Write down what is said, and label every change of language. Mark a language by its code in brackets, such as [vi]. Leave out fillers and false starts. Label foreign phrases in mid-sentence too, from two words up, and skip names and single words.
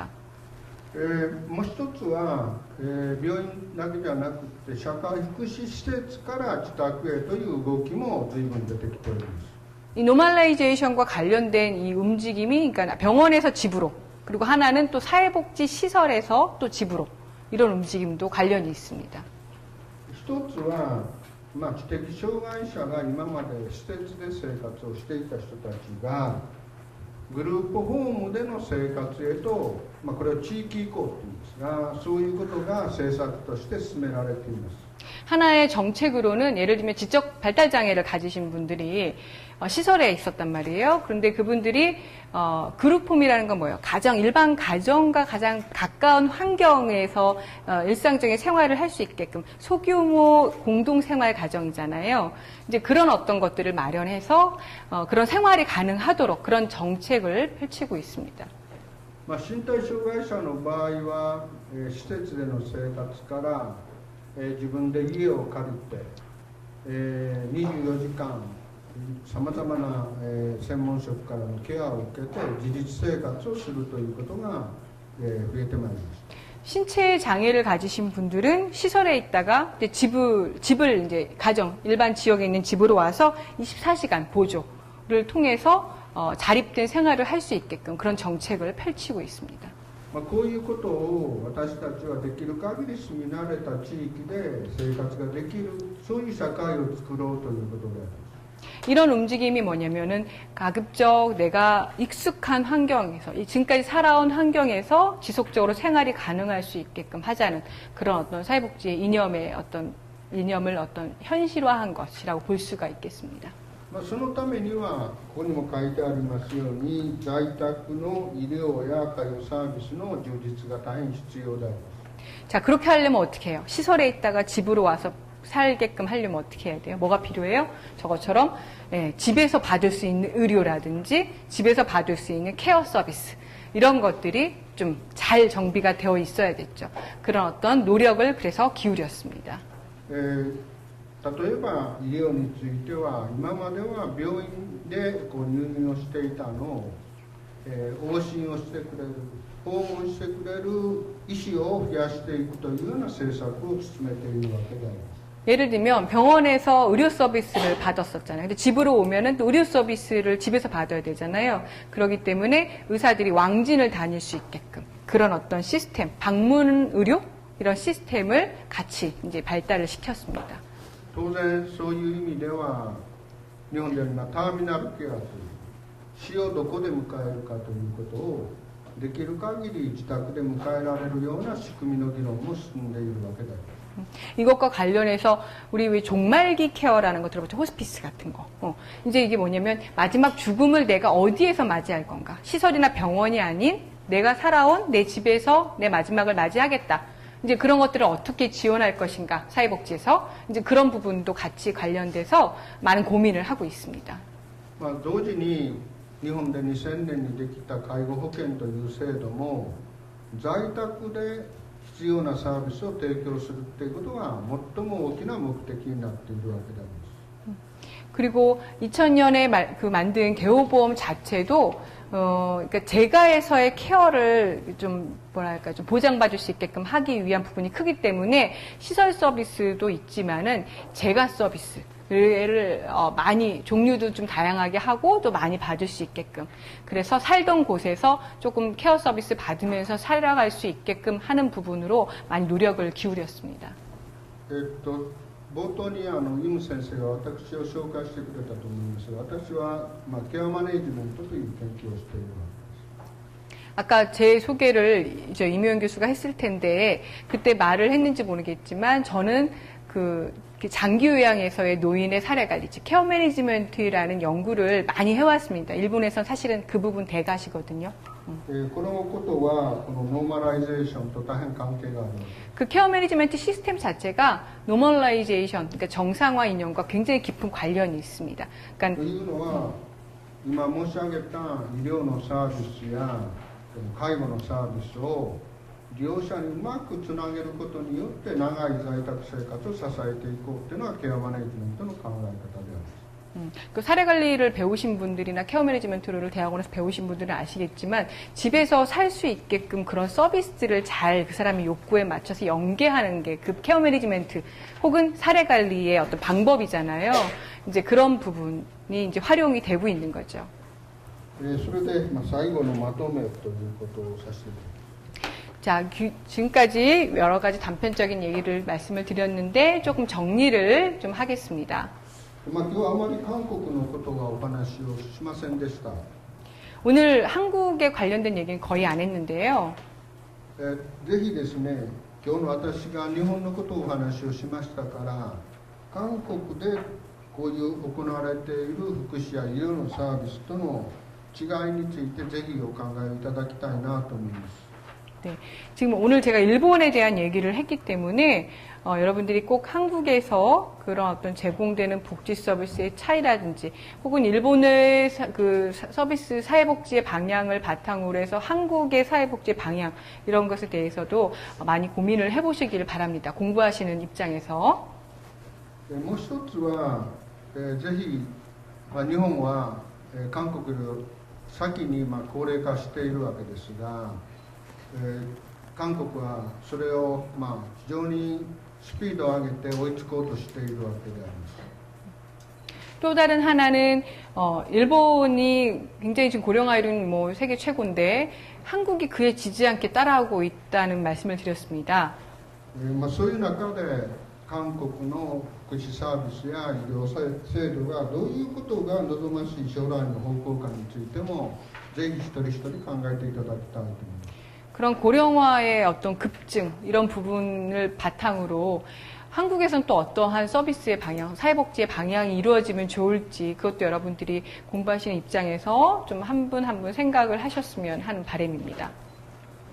[ja] もう一つは、病院だけじゃなくて社会福祉施設から自宅へという動きも随分出てきております。 [ko] 이 노멀라이제이션과 관련된 이 움직임이 그러니까 병원에서 집으로 그리고 하나는 또 사회복지 시설에서 또 집으로 이런 움직임도 관련이 있습니다. [ja] 一つは、知的障害者が今まで施設で生活をしていた人たちが、 グループホームでの生活へと、これを地域移行というんですが、そういうことが政策として進められています。 [ko] 하나의 정책으로는 예를 들면 지적 발달 장애를 가지신 분들이 시설에 있었단 말이에요. 그런데 그분들이 그룹홈이라는 건 뭐예요? 일반 가정과 가장 가까운 환경에서 일상적인 생활을 할 수 있게끔 소규모 공동생활 가정이잖아요. 이제 그런 어떤 것들을 마련해서 그런 생활이 가능하도록 그런 정책을 펼치고 있습니다. [ja] 身体障害者の場合は、施設での生活から、自分で家を借りて、24時間さまざまな、専門職からのケアを受けて自立生活をするということが、増えてまいりました。 [ko] 신체 장애를 가지신 분들은 시설에 있다가 이제 집을 이제 일반 지역에 있는 집으로 와서 24시간 보조를 통해서 자립된 생활을 할 수 있게끔 그런 정책을 펼치고 있습니다. [ja] こういうことを私たちはできる限り住み慣れた地域で生活ができる、そういう社会を作ろうということであります。 [ko] 이런 움직임이 뭐냐면은 가급적 내가 익숙한 환경에서 지금까지 살아온 환경에서 지속적으로 생활이 가능할 수 있게끔 하자는 그런 어떤 사회복지의 이념을 현실화한 것이라고 볼 수가 있겠습니다. [ja] そのためにはここにも書いてありますように在宅の医療や介護サービスの充実が大変必要であります。 [ko] 자, 그렇게 하려면 어떻게 해요? 시설에 있다가 집으로 와서 살게끔 하려면 어떻게 해야 돼요? 뭐가 필요해요? 저것처럼 집에서 받을 수 있는 의료라든지 집에서 받을 수 있는 케어 서비스 이런 것들이 좀 잘 정비가 되어 있어야겠죠. 그런 어떤 노력을 그래서 기울였습니다. [ja] 例えば医療については今までは病院で入院をしていたのを、往診をしてくれる、訪問してくれる医師を増やしていくというような政策を進めているわけであります。 [ko] 예를 들면 병원에서 의료 서비스를 받았었잖아요. 근데 집으로 오면은 또 의료 서비스를 집에서 받아야 되잖아요. 그렇기 때문에 의사들이 왕진을 다닐 수 있게끔 그런 어떤 시스템, 방문 의료 이런 시스템을 같이 이제 발달을 시켰습니다. [ja] 当然そういう意味では日本では今ターミナルケアという死をどこで迎えるかということをできる限り自宅で迎えられるような仕組みの議論も進んでいるわけであります。 [ko] 이것과 관련해서 우리 왜 종말기 케어라는 거 들어봤죠? 호스피스 같은 거. 이제 이게 뭐냐면 마지막 죽음을 내가 어디에서 맞이할 건가? 시설이나 병원이 아닌 내가 살아온 내 집에서 내 마지막을 맞이하겠다. 이제 그런 것들을 어떻게 지원할 것인가? 사회복지에서 이제 그런 부분도 같이 관련돼서 많은 고민을 하고 있습니다. [ja] 同時に日本で2000年にできた介護保険という制度も在宅で必要なサービスを提供するということが最も大きな目的になっているわけであります。 [ko] 그리고 2000년에 만든 개호보험 자체도 그러니까 재가에서의 케어를 좀 좀 보장받을 수 있게끔 하기 위한 부분이 크기 때문에 시설 서비스도 있지만은 재가 서비스를 많이 종류도 좀 다양하게 하고 또 많이 받을 수 있게끔 그래서 살던 곳에서 조금 케어 서비스 받으면서 살아갈 수 있게끔 하는 부분으로 많이 노력을 기울였습니다. [ja] 冒頭にイム先生が私を紹介してくれたと思いますが、私は、ケアマネジメントという研究をしているわけです。 [ko] 아까 제 소개를 임효연 교수가 했을 텐데 그때 말을 했는지 모르겠지만 저는 그 장기요양에서의 노인의 사례관리, 즉 케어 매니지먼트라는 연구를 많이 해왔습니다. 일본에선 사실은 그 부분 대가시거든요. [ja] このことはこのノーマライゼーションと大変関係があります。 [ko] 그 케어 매니지먼트 시스템 자체가 노멀라이제이션, 그러니까 정상화 인연과 굉장히 깊은 관련이 있습니다. [ja] というのは今申し上げた医療のサービスや介護のサービスを利用者にうまくつなげることによって長い在宅生活を支えていこうというのがケアマネジメントの考え方であります。 [ko] 그 사례관리를 배우신 분들이나 케어 매니지먼트를 대학원에서 배우신 분들은 아시겠지만 집에서 살 수 있게끔 그런 서비스를 잘 그 사람의 욕구에 맞춰서 연계하는 게 그 케어 매니지먼트 혹은 사례관리의 어떤 방법이잖아요. 이제 그런 부분이 이제 활용이 되고 있는 거죠. [ja] それで最後のまとめということをさせていただきます。 [ko] 자, 지금까지 여러 가지 단편적인 얘기를 말씀을 드렸는데 조금 정리를 좀 하겠습니다. [ja] 今日はあまり韓国のことはお話をしませんでした。 [ko] 오늘 한국에 관련된 얘기는 거의 안 했는데요. [ja] ぜひですね、今日の私が日本のことをお話をしましたから、韓国でこういう行われている福祉や医療のサービスとの違いについてぜひお考えいただきたいなと思います。 [ko] 네, 지금 오늘 제가 일본에 대한 얘기를 했기 때문에 여러분들이 꼭 한국에서 그런 어떤 제공되는 복지 서비스의 차이라든지 혹은 일본의 그 서비스 사회복지의 방향을 바탕으로 해서 한국의 사회복지 방향 이런 것에 대해서도 많이 고민을 해보시길 바랍니다. 공부하시는 입장에서. [ja] もう一つは、ぜひ、日本は、韓国より先に、高齢化しているわけですが、韓国はそれを、非常にスピードを上げて追いつこうとしているわけであります。 [ko] 또 다른 하나는 일본이 굉장히 지금 고령화율은 뭐 세계 최고인데 한국이 그에 지지 않게 따라오고 있다는 말씀을 드렸습니다. [ja] そういう中で韓国の福祉サービスや医療制度がどういうことが望ましい将来の方向かについてもぜひ一人一人考えていただきたいと思います。 [ko] 그런 고령화의 어떤 급증 이런 부분을 바탕으로 한국에서는 또 어떠한 서비스의 방향, 사회복지의 방향이 이루어지면 좋을지 그것도 여러분들이 공부하시는 입장에서 좀 한 분 한 분 생각을 하셨으면 하는 바람입니다.